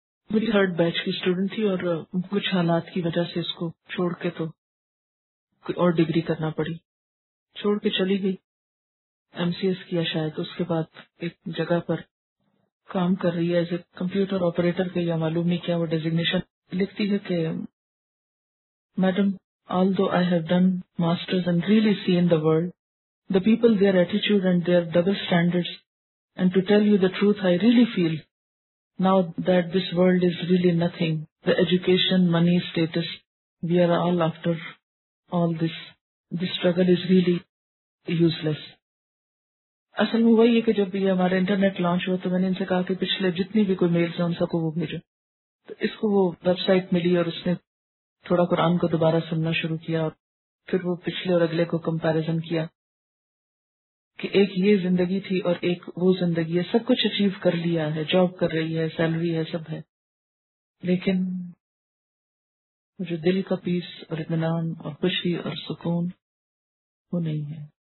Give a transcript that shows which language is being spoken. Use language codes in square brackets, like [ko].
[ur] میری 3rd بیچ کی student تھی اور کچھ حالات کی وجہ سے اس کو چھوڑ کے تو کوئی اور ڈگری کرنا پڑی، چھوڑ کے چلی گئی، MCS کیا شاید، اس کے بعد ایک جگہ پر کام کر رہی ہے [en] as a computer operator [ur] کے، یا معلوم نہیں کیا وہ ڈیزگنیشن، لکھتی ہے کہ [en] Madam although I have done masters and really seen the world, the people, their attitude and their double standards, and to tell you the truth, I really feel now that this world is really nothing. The education, money, status, we are all after all this. This struggle is really useless. [ur] اصل میں وہی ہے کہ جب یہ ہمارا internet launch ہوا تو میں نے ان سے کہا کہ پچھلے جتنی بھی کوئی میلز ہیں ان سب کو وہ بھیجو. تو اس کو وہ ویب سائٹ ملی اور اس نے تھوڑا قرآن کو دوبارہ سننا شروع کیا، اور پھر وہ پچھلے اور اگلے کو کمپیریزن کیا کہ ایک یہ زندگی تھی اور ایک وہ زندگی ہے، سب کچھ اچیو کر لیا ہے، جاب کر رہی ہے، سیلری ہے، سب ہے، لیکن جو دل کا پیس اور اطمینان اور خوشی اور سکون وہ نہیں ہے.